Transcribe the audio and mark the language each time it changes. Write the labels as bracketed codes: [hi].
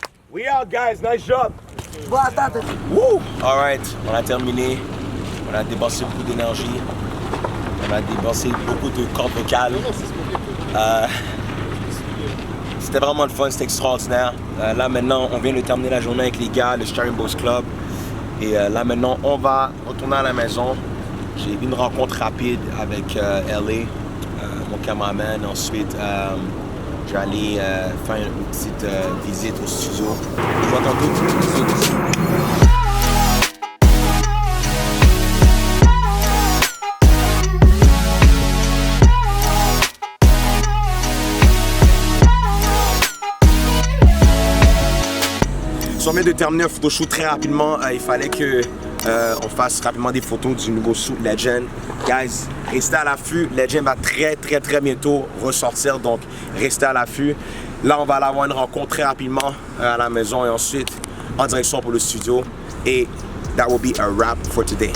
[en] We out, guys. Nice job. Woo! All right, [fr] on a terminé. On a débalancé beaucoup d'énergie. On a débalancé beaucoup de cordes vocales. C'était vraiment le fun, c'était extraordinaire. Là maintenant, on vient de terminer la journée avec les gars, le Sharing Boys Club. Et là maintenant, on va retourner à la maison. J'ai eu une rencontre rapide avec LA, mon cameraman. Ensuite, je vais aller faire une petite visite au studio. Je vous vois tantôt. On vient de terminer un photoshoot très rapidement. Il fallait que on fasse rapidement des photos du nouveau suit Legend. Guys, restez à l'affût. Legend va très bientôt ressortir, donc restez à l'affût. Là, on va aller avoir une rencontre très rapidement à la maison et ensuite en direction pour le studio. Et [en] that will be a wrap for today.